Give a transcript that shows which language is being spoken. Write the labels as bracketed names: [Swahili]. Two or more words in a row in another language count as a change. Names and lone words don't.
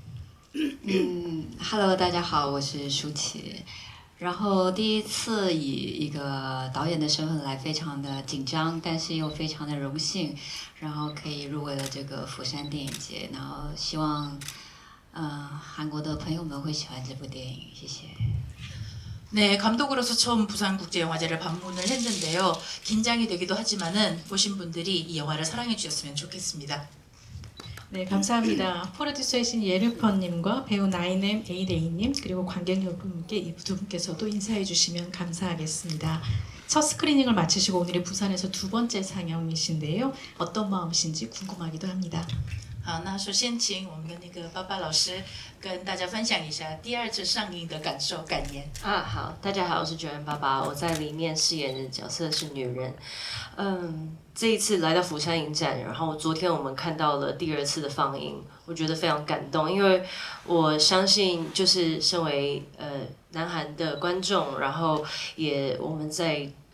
[Chinese] ？Hello， 大家好，我是舒淇。然后第一次以一个导演的身份来，非常的紧张，但是又非常的荣幸，然后可以入围了这个釜山电影节。然后希望，韩国的朋友们会喜欢这部电影，谢谢。 [Korean] 네, 감독으로서 처음 부산국제영화제를 방문을 했는데요. 긴장이 되기도 하지만은 보신 분들이 이 영화를 사랑해 주셨으면 좋겠습니다. 네, 감사합니다. 프로듀서이신 예르펀님과 배우 나인엠 에이데이님 그리고 관객 여러분께 이 두 분께서도 인사해 주시면 감사하겠습니다. 첫 스크리닝을 마치시고 오늘이 부산에서 두 번째 상영이신데요. 어떤 마음이신지 궁금하기도 합니다. [Chinese] 好，那首先请我们的那个巴巴老师跟大家分享一下第2次上映的感受感言。好，大家好，我是九元爸爸，我在里面饰演的角色是女人。这一次来到釜山影展，然后昨天我们看到了第2次的放映，我觉得非常感动，因为我相信就是身为南韩的观众，然后也我们在